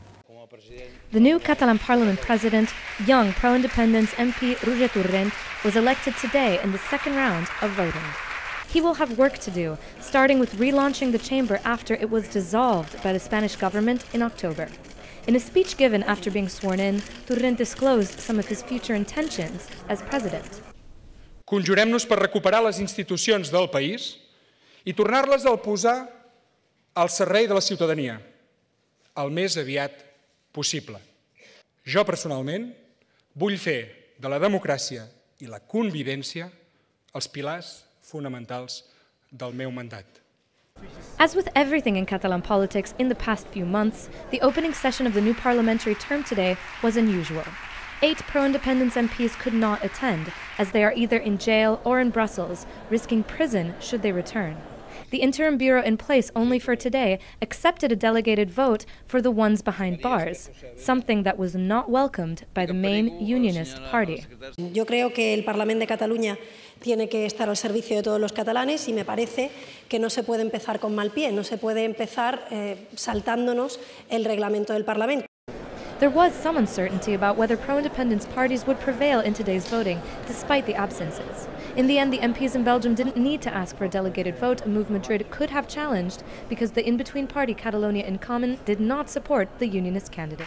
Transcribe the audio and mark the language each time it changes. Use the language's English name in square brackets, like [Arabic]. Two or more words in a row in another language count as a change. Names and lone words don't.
[English] The new Catalan Parliament president, young pro-independence MP Roget Torrent, was elected today in the second round of voting. He will have work to do, starting with relaunching the chamber after it was dissolved by the Spanish government in October. In a speech given after being sworn in, Torrent disclosed some of his future intentions as president. [Catalan] Conjurem-nos per recuperar les institucions del país i tornar-les a posar al servei de la ciutadania, el més aviat possible. Jo, personalment, vull fer de la democràcia i la convivència els pilars fonamentals del meu mandat. [English] As with everything in Catalan politics in the past few months, the opening session of the new parliamentary term today was unusual. 8 pro-independence MPs could not attend, as they are either in jail or in Brussels, risking prison should they return. The interim bureau in place only for today accepted a delegated vote for the ones behind bars, something that was not welcomed by the main unionist party. [Spanish] Yo creo que el Parlamento de Cataluña tiene que estar al servicio de todos los catalanes y me parece que no se puede empezar con mal pie, no se puede empezar saltándonos el reglamento del Parlamento. [English] There was some uncertainty about whether pro-independence parties would prevail in today's voting, despite the absences. In the end, the MPs in Belgium didn't need to ask for a delegated vote, a move Madrid could have challenged, because the in-between party Catalonia in Common did not support the unionist candidate.